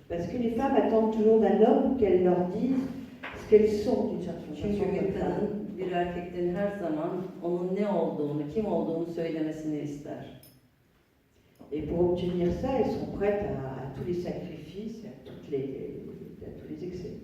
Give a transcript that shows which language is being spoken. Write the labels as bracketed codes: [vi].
[fr] Parce que les femmes attendent toujours d'un homme qu'elle leur dise ce qu'elles sont d'une certaine [tr] Çünkü [fr] façon. [tr] bir kadın bir erkekten her zaman onun ne olduğunu, kim olduğunu söylemesini ister. [fr] Et pour obtenir ça, elles sont prêtes à tous les sacrifices, à tous les excès.